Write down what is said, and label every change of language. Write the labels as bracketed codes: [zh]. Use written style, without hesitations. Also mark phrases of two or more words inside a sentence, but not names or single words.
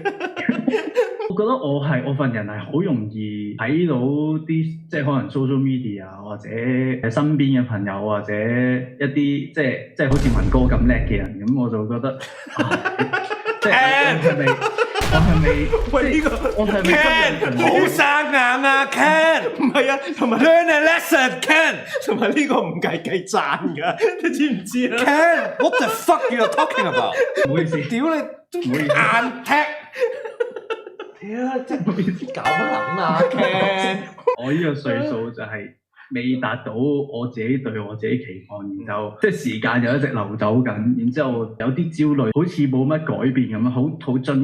[yue] 我覺得我份人係好容易睇到啲即係可能 [en] social media [yue] 或者身邊嘅朋友或者一啲即係好似文哥咁叻嘅人，咁我就覺得即係我係咪喂呢個我係咪 Ken 好生硬啊 Ken 唔係啊，同埋 [en] learn a lesson [yue] Ken 同埋呢個唔計讚㗎，你知唔知啊 [en] Ken what the fuck you are talking about？ [yue] 唔好意思，屌你硬踢！真係搞乜撚啊 Ken！我呢個歲數就係未達到我自己對我自己期望，然後即係時間又一直流走緊，然之後有啲焦慮，好似冇乜改變咁樣，好樽頸位咯。